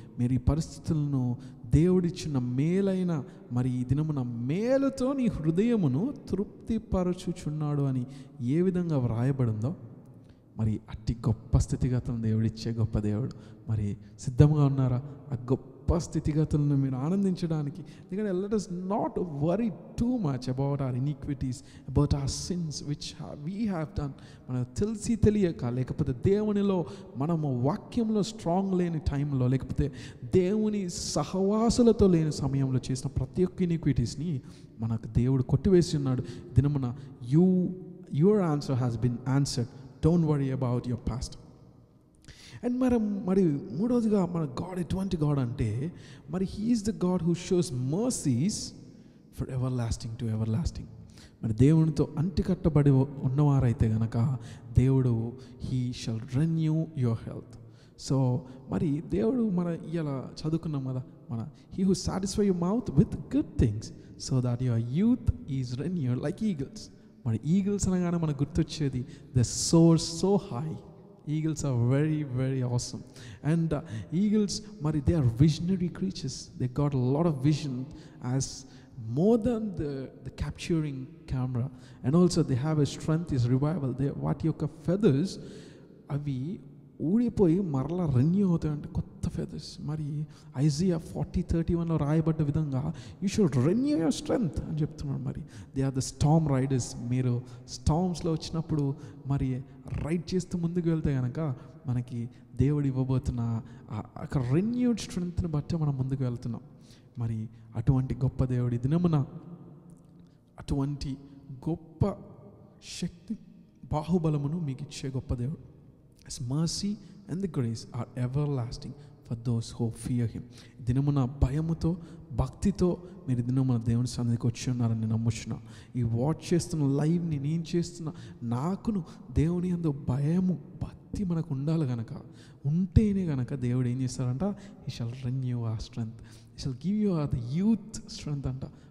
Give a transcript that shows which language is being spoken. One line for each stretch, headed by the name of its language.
Telugu: మీరు ఈ పరిస్థితులను దేవుడిచ్చిన మేలైన మరి ఈ దినమున మేలుతో నీ హృదయమును తృప్తిపరచుచున్నాడు అని ఏ విధంగా వ్రాయబడిందో, మరి అట్టి గొప్ప స్థితిగతులను దేవుడిచ్చే గొప్ప దేవుడు. మరి సిద్ధంగా ఉన్నారా? ఆ గొప్ప స్థితిగతులను మీరు ఆనందించడానికి. ఎందుకంటే
English: Let us not worry too much about our iniquities, about our sins which we have done.
Telugu: మనకు తెలిసి తెలియక, లేకపోతే దేవునిలో మనము వాక్యంలో స్ట్రాంగ్ లేని టైంలో, లేకపోతే దేవుని సహవాసులతో లేని సమయంలో చేసిన ప్రతి ఒక్క ఇనిక్విటీస్ని మనకు దేవుడు కొట్టివేసి ఉన్నాడు. దినమున
English: Your answer has been answered. Don't worry about your past. And
Telugu: మరి మూడవదిగా మన గాడ్ ఎటువంటి గాడ్ అంటే, మరి
English: He is the God who shows mercies for everlasting to everlasting.
Telugu: మరి దేవునితో అంటికట్టబడి ఉన్నవారైతే గనక దేవుడు
English: He shall renew your health. So
Telugu: మరి దేవుడు ఇలా చదువుకున్నాం కదా,
English: He who satisfy your mouth with good things so that your youth is renewed like eagles.
Telugu: మరి ఈగిల్స్ అనగానే మనకు గుర్తొచ్చేది
English: The soar so high. Eagles are very, very awesome. And eagles, they are visionary creatures. They got a lot of vision as more than the capturing camera. And also they have a strength is revival. What your feathers,
Telugu: avi ఊడిపోయి మరలా renew అవుతాయంటే కొత్త feathers. మరి Isaiah 40:31 రాయబడ్డ విధంగా
English: you should renew your strength
Telugu: అని చెప్తున్నాడు. మరి
English: They are the storm riders.
Telugu: మీరు స్టార్మ్స్లో వచ్చినప్పుడు రైడ్ చేస్తూ ముందుకు వెళ్తే కనుక మనకి దేవుడు ఇవ్వబోతున్న ఒక రెన్యూడ్ స్ట్రెంగ్త్ని బట్టి మనం ముందుకు వెళ్తున్నాం. మరి అటువంటి గొప్ప దేవుడి దినమున అటువంటి గొప్ప శక్తి బాహుబలమును మీకు ఇచ్చే గొప్ప దేవుడు.
English: His mercy and the grace are everlasting for those who fear him.
Telugu: దినమున భయముతో భక్తితో మీరు దినమున దేవుని సన్నిధికి వచ్చి ఉన్నారని నమ్ముచున్నా. ఈ వాచ్ చేస్తున్న లైవ్ని నేను చేస్తున్న నాకును దేవుని యందు భయము భక్తి మనకు ఉండాలి గనక, ఉంటేనే గనక దేవుడు ఏం చేస్తారంట,
English: he shall renew our strength, he shall give you the youth strength
Telugu: అంట.